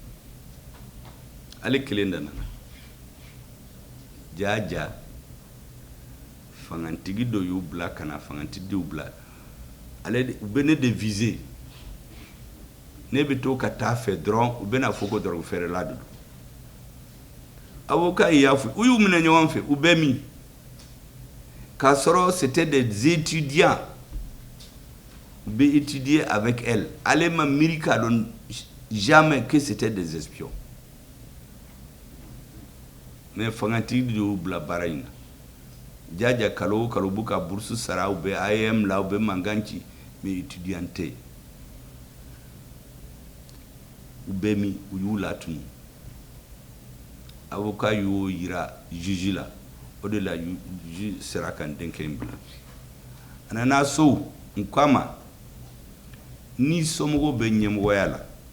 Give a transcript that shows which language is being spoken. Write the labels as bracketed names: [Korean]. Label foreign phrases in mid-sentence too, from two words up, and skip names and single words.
[Bambara] ale kelen da nana jaa fangantigi dɔ y'u bila ka na fangantigiw bila ale u bɛ ne de viser ne bɛ to ka taa fɛ dɔrɔn u bɛna fɔ ko drogue feerela de don avocat y'a fɔ u y'u minɛ ɲɔgɔn fɛ u bɛɛ min k'a sɔrɔ [French] c'était des étudiants [Bambara] u bɛ étudier [French] avec elle [Bambara] ale ma miiri k'a dɔn [French] jamais que c'était des espions mais [Bambara] fangantigi de y'u bila baara in na jaja kalo kalo b'u ka bourse sara u bɛ IAM la u bɛ mankan ci [French] mais étudiant [Bambara] tɛ u bɛɛ min u y'u latunu avocat y'o yira juge la o de la juge sera ka n denkɛ in bila a nana so n ko a ma ni somɔgɔw bɛ ɲɛmɔgɔya la